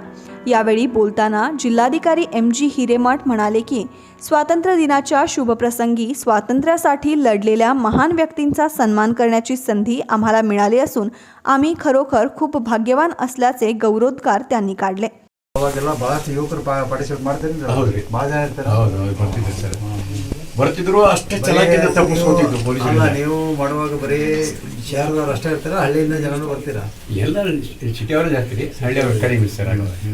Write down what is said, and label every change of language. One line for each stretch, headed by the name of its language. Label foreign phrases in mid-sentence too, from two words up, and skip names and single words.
Marathi: यावेळी बोलताना जिल्हाधिकारी MG हिरेमठ म्हणाले की स्वातंत्र्य दिनाच्या शुभप्रसंगी स्वातंत्र्यासाठी लढलेल्या महान व्यक्तींचा सन्मान करण्याची संधी आम्हाला मिळाली असून आम्ही खरोखर खूप भाग्यवान असल्याचे गौरवोद्गार त्यांनी काढले.
Kannada: ಅವಾಗೆಲ್ಲ ಬಹಳಷ್ಟು ಯುವಕರು ಪಾರ್ಟಿಸಿಪೇಟ್ ಮಾಡ್ತಾರೆ. ಹೌದ್ರಿ, ಭಾಳ ಜನ ಇರ್ತಾರೆ. ಹೌದು ಬರ್ತಿದ್ರು ಸರ್, ಬರ್ತಿದ್ರು ಅಷ್ಟೇ ಚಲಾಕಿಂದ ತಪ್ಪಿಸ್ಕೊತಿದ್ರು ಪೊಲೀಸರು. ಅಲ್ಲ, ನೀವು ಮಾಡುವಾಗ ಬರೀ ಶಹರದವ್ರು ಅಷ್ಟೇ ಇರ್ತಾರೆ, ಹಳ್ಳಿಯಿಂದ ಜನನು ಬರ್ತೀರಾ? ಎಲ್ಲ ಸಿಟಿಯವರು ಜಾಸ್ತಿ ರೀ, ಹಳ್ಳಿಯವ್ರು ಕಡಿಮೆ ಸರ್.